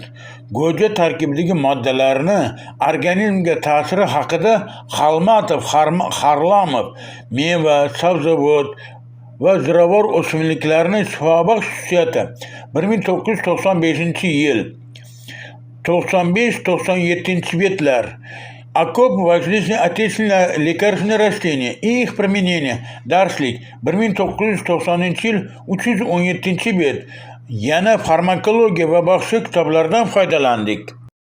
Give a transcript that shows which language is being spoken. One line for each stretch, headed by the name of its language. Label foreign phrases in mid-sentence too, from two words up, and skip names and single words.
Uzbek: Go'ja tarkibidagi moddalarni organizmga ta'siri haqida Xalmatov, Harlamov meva, sabzavot va ziravor o'simliklarning shifobaxsh xususiyati 1995-yil 95-97 betlar.
Russian: Окоп воздействия отечественного лекарственного растения и их применения.
Uzbek: Darslik 1990-yil 317 bet. Yana farmakologiya va boshqa kitoblardan foydalandik.